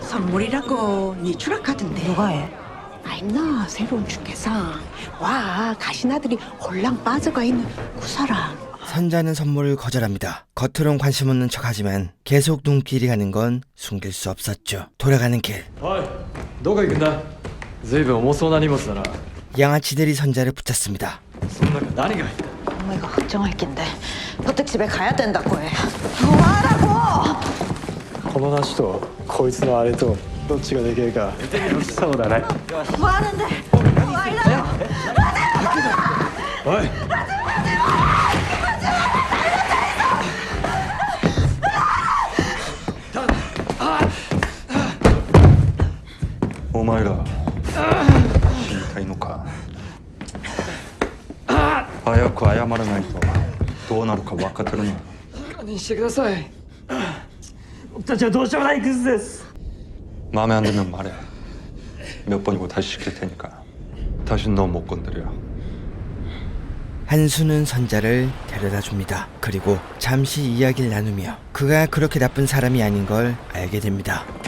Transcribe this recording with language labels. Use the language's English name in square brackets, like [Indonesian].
[Korean] 선물이라고 니 주락하던데. 누가 해? 아이 나 새로운 주께상. 와 가시나들이 홀랑 빠져가 있는 그 사람. 선자는 선물을 거절합니다. 겉으론 관심 없는 척하지만 계속 눈길이 가는 건 숨길 수 없었죠. 돌아가는 길. [Japanese] おいどこ行くんだずいぶん重そうな荷物だな [Korean] 양아치들이 선자를 붙잡습니다. [Japanese] その中何が入った [Korean] 어머니가 걱정할 낀데 버뜩 집에 가야 된다고 해. [Japanese] この梨とこいつのあれとどっちがでけえかそうだね [Korean] 뭐 하는데? 와이라. [Japanese] おいお前ら死にたいのか。早く謝らないとどうなるか分かってるな。堪忍してください僕たちはどうしようもないクズです [Korean] 마음에 안 들면 말해. 몇 번이고 다시 시킬 테니까. 다신 너 못 건드려. 한수는 선자를 데려다 줍니다. 그리고 잠시 이야기를 나누며 그가 그렇게 나쁜 사람이 아닌 걸 알게 됩니다.